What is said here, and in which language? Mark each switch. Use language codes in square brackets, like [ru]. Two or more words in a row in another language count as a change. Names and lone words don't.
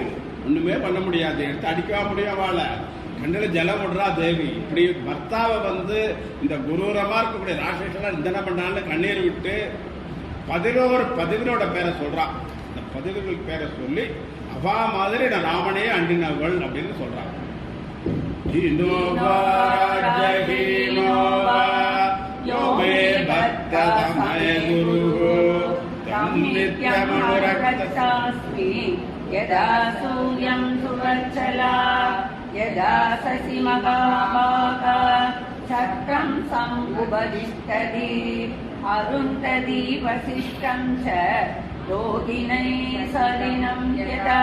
[ta] ஒண்ணுமே பண்ண முடியாது. எடுத்து அடிக்கவா முடியும்? வாழ கண்ணில் ஜலம் விடுறா தேவி. இப்படி பர்த்தாவை வந்து இந்த குரூரமா இருக்கக்கூடிய ராட்சசெல்லாம் நிந்தனை பண்ணான்னு கண்ணீர் விட்டு 11 பதிவினோட பேரை சொல்றான். இந்த பதிவுகள் பேரை சொல்லி அவா மாதிரி நான் ராமனையே அண்டினவள் அப்படின்னு சொல்றான். [sa] यदा सूर्यं सुवर्चला यदा शशि महाभागा छत्रं समुपदिष्टति अरुन्धति वसिष्ठं च रोहिणी सलिनं यदा